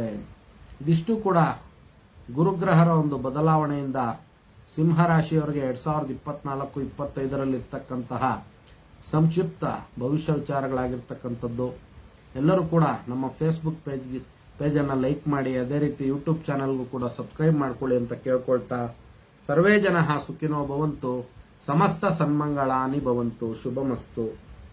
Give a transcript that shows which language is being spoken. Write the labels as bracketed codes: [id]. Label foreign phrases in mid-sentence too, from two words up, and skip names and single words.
[kn] ಇದಿಷ್ಟು ಕೂಡ ಗುರುಗ್ರಹರ ಒಂದು ಬದಲಾವಣೆಯಿಂದ ಸಿಂಹರಾಶಿಯವರಿಗೆ 2024-25 ಸಂಕ್ಷಿಪ್ತ ಭವಿಷ್ಯ ವಿಚಾರಗಳಾಗಿರ್ತಕ್ಕಂಥದ್ದು. ಎಲ್ಲರೂ ಕೂಡ ನಮ್ಮ ಫೇಸ್ಬುಕ್ ಪೇಜನ್ನು ಲೈಕ್ ಮಾಡಿ, ಅದೇ ರೀತಿ ಯೂಟ್ಯೂಬ್ ಚಾನೆಲ್ಗೂ ಕೂಡ ಸಬ್ಸ್ಕ್ರೈಬ್ ಮಾಡ್ಕೊಳ್ಳಿ ಅಂತ ಕೇಳ್ಕೊಳ್ತಾ, [sa] ಸರ್ವೇ ಜನಃ ಸುಖಿನೋ ಭವಂತು, ಸಮಸ್ತ ಸನ್ಮಂಗಳಾನಿ ಭವಂತು, ಶುಭಮಸ್ತು.